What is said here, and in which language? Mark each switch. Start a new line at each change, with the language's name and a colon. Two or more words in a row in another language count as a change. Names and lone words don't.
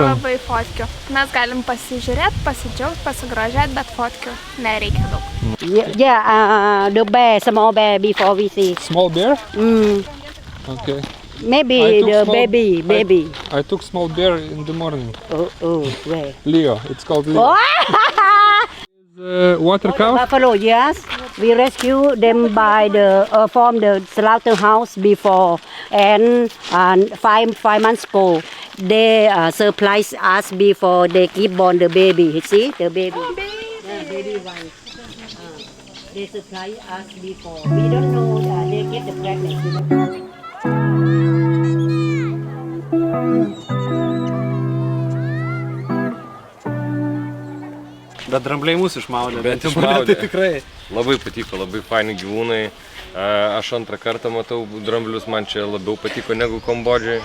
Lithuanian: Nelabai fotkiu. Mes galim pasižiūrėti, pasidžiaugti, pasigrožėti, bet fotkiu nereikia daug.
English: Yeah, the bear, small bear before we see. Small bear? Mm. Okay. Maybe the baby. I took small bear in the morning. Oh, where? Leo, it's called Leo. Water cow? Buffalo, yes. We rescue them by from the slaughterhouse before, and 5 months ago, they surprised us before they keep born the baby. You see the baby? The baby one. They surprised us before. We don't know that they get the pregnancy.
Lithuanian: Bet drambliai mūsų išmaudė. Bet išmaudė. Tai tikrai. Labai patiko, labai faini gyvūnai. Aš antrą kartą matau dramblius, man čia labiau patiko negu Kambodžai.